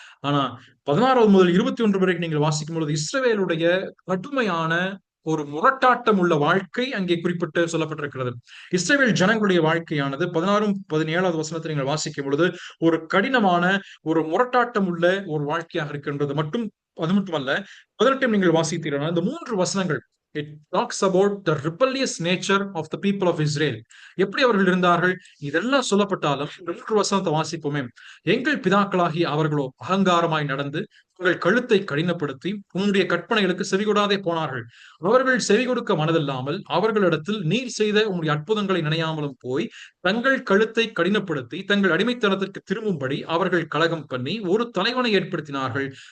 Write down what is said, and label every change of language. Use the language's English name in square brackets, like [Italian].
[Tamil] ஆனா 16 முதல் 21 வரைக்கும் நீங்கள் வாசிக்கும் பொழுது இஸ்ரவேலுடைய கடுமையான ஒரு முரட்டாட்டம் உள்ள வாழ்க்கை அங்கே குறிப்பிட்டு சொல்லப்பட்டிருக்கிறது. இஸ்ரவேல் ஜனங்களுடைய வாழ்க்கையானது 16 17வது வசனத்தை நீங்கள் வாசிக்கும் பொழுது ஒரு கடினமான ஒரு முரட்டாட்டம் உள்ள ஒரு வாழ்க்கையாக இருக்கின்றது. அது மட்டுமல்ல, 18 நீங்கள் வாசித்தீர்கள், இந்த 3 வசனங்கள் [English] it talks about the rebellious nature of the people of Israel. [Tamil] எப்படி அவர்கள் இருந்தார்கள் இதெல்லாம் சொல்லப்பட்டாலும் இந்த 3 வசனத்தை வாசிப்போமே. எங்கள் பிதாக்களாகி அவர்களோ அகங்காரமாய் நடந்து உங்கள் கழுத்தை கடினப்படுத்தி உன்னுடைய கற்பனைகளுக்கு செவிகொடாதே போனார்கள். அவர்கள் செவி கொடுக்க மனதில்லாமல் அவர்களிடத்தில் நீர் செய்த உன்னுடைய அற்புதங்களை நினையாமலும் போய் தங்கள் கழுத்தை கடினப்படுத்தி தங்கள் அடிமைத்தனத்திற்கு திரும்பும்படி அவர்கள் கலகம் பண்ணி ஒரு தலைவனை ஏற்படுத்தினார்கள்.